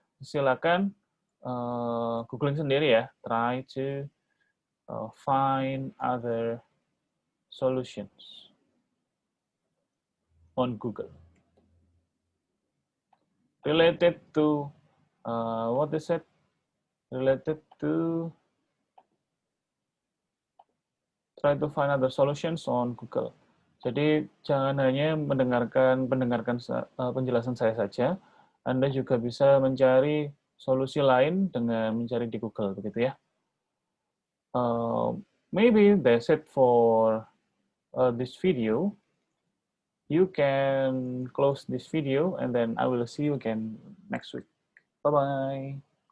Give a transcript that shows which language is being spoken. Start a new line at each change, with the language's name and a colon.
Indonesian: Silakan googling sendiri ya.
English: Try to find other solutions on Google. related to what is it? Related to try to find other solutions on Google.
Indonesian: Jadi jangan hanya mendengarkan penjelasan saya saja, Anda juga bisa mencari solusi lain dengan mencari di Google, begitu ya.
English: Maybe that's it for this video. You can close this video and then I will see you again next week. Bye-bye.